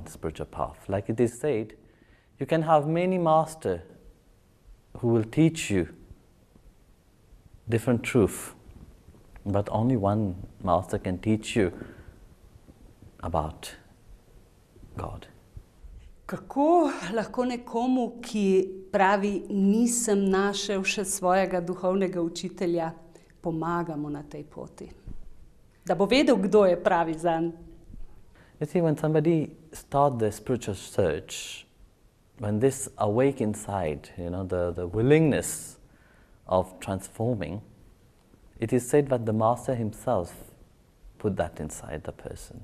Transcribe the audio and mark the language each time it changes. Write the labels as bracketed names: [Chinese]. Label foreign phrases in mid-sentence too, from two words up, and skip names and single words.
[English] Like it is said, You can have many masters who will teach you different truth, but only one master can teach you about God. [Slovenian] Kako lahko nekomu, ki pravi, nisem našel še svojega duhovnega učitelja, pomagamo na tej poti? Da bo vedel, kdo je pravi zanj. [English] You see, when somebody starts their spiritual search, when this awake inside, the willingness of transforming, it is said that the master himself put that inside the person.